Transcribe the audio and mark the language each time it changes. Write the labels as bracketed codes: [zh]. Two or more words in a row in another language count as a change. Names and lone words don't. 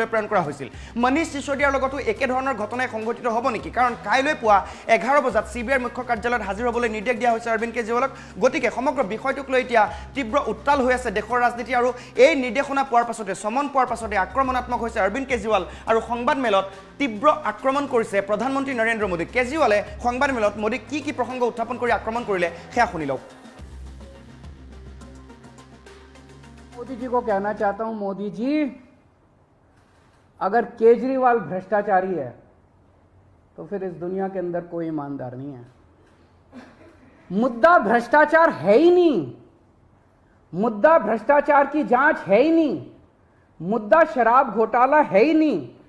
[as] প্ৰেৰণ কৰা হৈছিল মনীষ সিসোদিয়াৰ লগতো একে ধৰণৰ ঘটনাই সংঘটিত হ'ব নেকি কাৰণ কাইলৈ পুৱা 11 বজাত CBIৰ মুখ্য কাৰ্যালয়ত হাজিৰ হ'বলৈ নিৰ্দেশ দিয়া হৈছে অৰবিন্দ কেজৰিৱালক গতিকে সমগ্ৰ বিষয়টোক লৈ এতিয়া তীব্ৰ উত্তাল হৈ আছে দেশৰ ৰাজনীতি আৰু এই নিৰ্দেশনা পোৱাৰ পাছতে সমন পোৱাৰ পাছতে আক্ৰমণাত্মক হৈছে অৰবিন্দ কেজৰিৱাল আৰু সংবাদ মেলত তীব্ৰ আক্ৰমণ কৰিছে প্ৰধানমন্ত্ৰী নৰেন্দ্ৰ মোদী কেজৰিৱালে সংবাদ মেলত মোদীক কি প্ৰসংগ উত্থাপন কৰি আক্ৰমণ কৰিলে সেয়া শুনি লওক [hi] मोदी जी को कहना चाहता हूं मोदी जी अगर केजरीवाल भ्रष्टाचारी है तो फिर इस दुनिया के अंदर कोई ईमानदार नहीं है मुद्दा भ्रष्टाचार है ही नहीं मुद्दा भ्रष्टाचार की जांच है ही नहीं मुद्दा शराब घोटाला है ही नहीं